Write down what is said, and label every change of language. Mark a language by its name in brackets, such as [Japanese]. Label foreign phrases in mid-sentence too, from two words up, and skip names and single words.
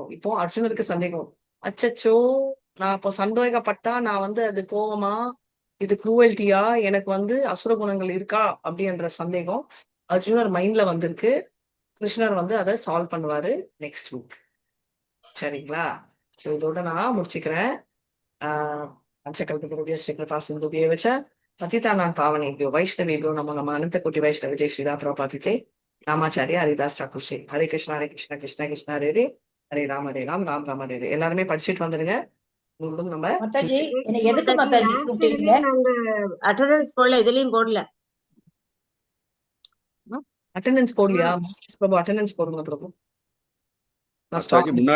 [Tamil] இப்போ அர்ஜுனருக்கு சந்தேகம், அச்சச்சோ நான் இப்போ சந்தேகப்பட்டா நான் வந்து அது கோவமா, இது குரூவல்ட்டியா, எனக்கு வந்து அசுர குணங்கள் இருக்கா அப்படின்ற சந்தேகம் அர்ஜுனர் மைண்ட்ல வந்திருக்கு. கிருஷ்ணர் வந்து அதை சால்வ் பண்ணுவாரு நெக்ஸ்ட் வீக். சரிங்களா? ஸோ இதோட நான் முடிச்சுக்கிறேன். [Sanskrit] पतितानां पावनेभ्यो वैष्णवेभ्यो नमो नमः। अनंत कोटि वैष्णव जय श्री राम प्रभुपाद नामाचार्य हरिदास ठाकुर से हरे कृष्ण कृष्ण कृष्ण हरे हरे हरे राम राम राम हरे हरे. [Tamil] எல்லாருமே படிச்சிட்டு வந்துருங்க. மீண்டும் நம்ம மாதாஜி எதுக்கு மாதாஜி கூப்பிட்டீங்க? நாங்க அட்டெண்டன்ஸ் போடல, இதுலயும் போடல. அட்டெண்டன்ஸ் போடலையா? பிரபு அட்டெண்டன்ஸ் போடுங்க பிரபு. நான் மாதாஜி முன்னாடி